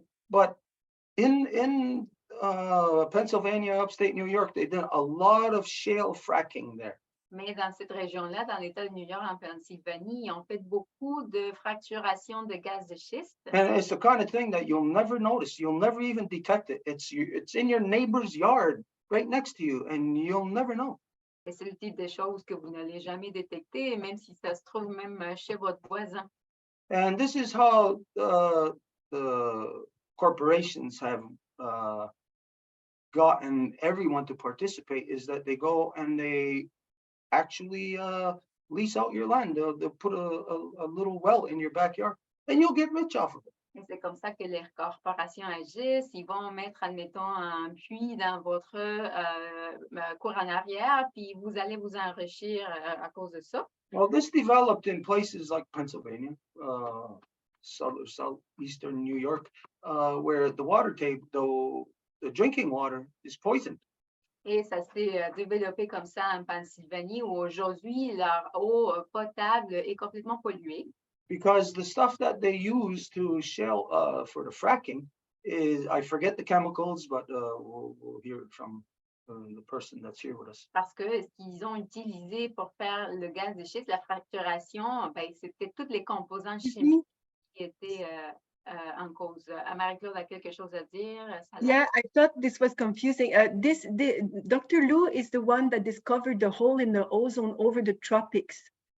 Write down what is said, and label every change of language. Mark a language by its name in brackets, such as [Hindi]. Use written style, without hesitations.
[English] But in Pennsylvania, upstate New York, they did a lot of shale fracking there. [French] Mais dans cette région-là, dans l'État de New York, en Pennsylvanie, ils ont fait beaucoup de fracturation de gaz de schiste. [English] And it's the kind of thing that you'll never notice. You'll never even detect it. It's in your neighbor's yard, right next to you, and you'll never know. [French] Et c'est le type de choses que vous n'allez jamais détecter, même si ça se trouve même chez votre voisin. [English] And this is how the corporations have gotten everyone to participate, is that they go and they actually lease out your land. They'll put a little well in your backyard and you'll get rich off of it. [French] Et c'est comme ça que les corporations agissent. Ils vont mettre, admettons, un puits dans votre cour en arrière, puis vous allez vous enrichir à cause de ça. [English] Well, this developed in places like Pennsylvania, southeastern New York, where the water table, the drinking water is poisoned. [French] Et ça s'est développé comme ça en Pennsylvanie, où aujourd'hui, leur eau potable est complètement polluée. [English] Because the stuff that they use to shell for the fracking is, I forget the chemicals, but we'll hear it from the person that's here with us. [French] Parce que ce qu'ils ont utilisé pour faire le gaz de schiste, la fracturation, ben, c'était tous les composants chimiques qui étaient en cause. Marie-Claude a quelque chose à dire? [English] Yeah, I thought this was confusing. Dr. Lou is the one that discovered the hole in the ozone over the tropics.